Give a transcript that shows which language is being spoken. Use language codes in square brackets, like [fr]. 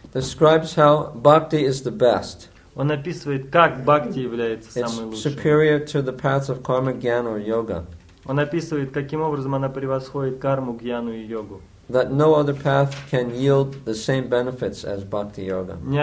[en] Describes how bhakti is the best. [ru] Он описывает, как бхакти является самой [en] It's [ru] лучшей. [en] superior to the paths of karma, jnana, or yoga. [ru] Он описывает, каким образом она превосходит карму, гьяну и йогу. [en] That no other path can yield the same benefits as bhakti yoga.